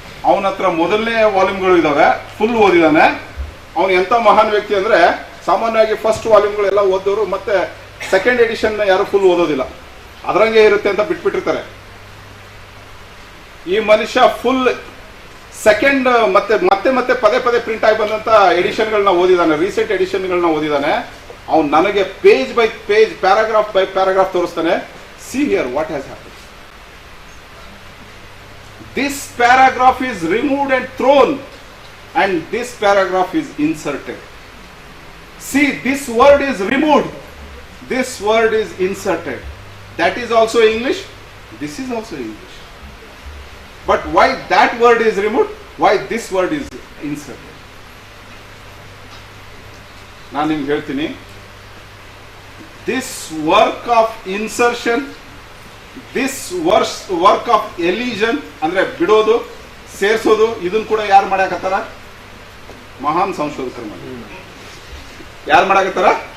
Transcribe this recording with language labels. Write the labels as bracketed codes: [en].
[kn] ಅವನ ಹತ್ರ ಮೊದಲನೇ ವಾಲ್ಯೂಮ್ಗಳು ಇದಾವೆ, ಫುಲ್ ಓದಿದ್ದಾನೆ. ಅವನು ಎಂತ ಮಹಾನ್ ವ್ಯಕ್ತಿ ಅಂದ್ರೆ, ಸಾಮಾನ್ಯವಾಗಿ ಫಸ್ಟ್ ವಾಲ್ಯೂಮ್ಗಳೆಲ್ಲ ಓದೋರು ಮತ್ತೆ ಸೆಕೆಂಡ್ ಎಡಿಷನ್ ಯಾರು ಫುಲ್ ಓದೋದಿಲ್ಲ, ಅದರಂಗೆ ಇರುತ್ತೆ ಅಂತ ಬಿಟ್ಬಿಟ್ಟಿರ್ತಾರೆ. ಈ ಮನುಷ್ಯ ಫುಲ್ ಸೆಕೆಂಡ್ ಮತ್ತೆ ಮತ್ತೆ ಮತ್ತೆ ಪದೇ ಪದೇ ಪ್ರಿಂಟ್ ಆಗಿ ಬಂದಂತ ಎಡಿಷನ್ಗಳನ್ನ ಓದಿದಾನೆ, ರೀಸೆಂಟ್ ಎಡಿಷನ್ಗಳನ್ನ ಓದಿದಾನೆ. ಅವ್ನು ನನಗೆ page by page, paragraph by paragraph ತೋರಿಸ್ತಾನೆ. [en] See here what has happen. This paragraph is removed and thrown, and this paragraph is inserted. See, this word is removed, this word is inserted. That is also English, this is also English. But why that word is removed? Why this word is inserted? [kn] ನಾನು ನಿಮ್ಗೆ ಹೇಳ್ತೀನಿ, [en] this work of insertion, this work of elision [kn] ಅಂದ್ರೆ ಬಿಡೋದು, ಸೇರ್ಸೋದು, ಇದನ್ನ ಕೂಡ ಯಾರು ಮಾಡಾಕತ್ತಾರ? ಮಹಾನ್ ಸಂಶೋಧಕರು ಮಾಡಿ. ಯಾರು ಮಾಡಾಕತ್ತಾರ?